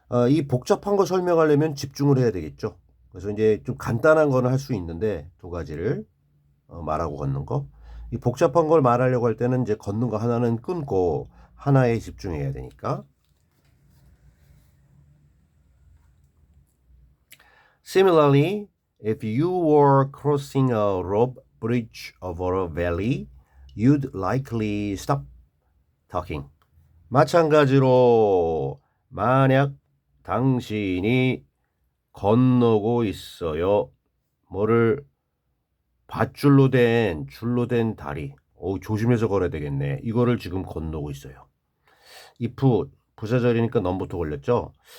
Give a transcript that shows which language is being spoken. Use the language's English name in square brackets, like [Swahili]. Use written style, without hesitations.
[Korean] 이 복잡한 거 설명하려면 집중을 해야 되겠죠. 그래서 이제 좀 간단한 거는 할 수 있는데 두 가지를 말하고 걷는 거. 이 복잡한 걸 말하려고 할 때는 이제 걷는 거 하나는 끊고 하나에 집중해야 되니까. [English] Similarly, if you were crossing a rope bridge over a valley, you'd likely stop talking. [Korean] 마찬가지로 만약 당신이 건너고 있어요. 뭐를 줄로 된 다리. 조심해서 걸어야 되겠네. 이거를 지금 건너고 있어요. if 부사절이니까 넘부터 걸렸죠.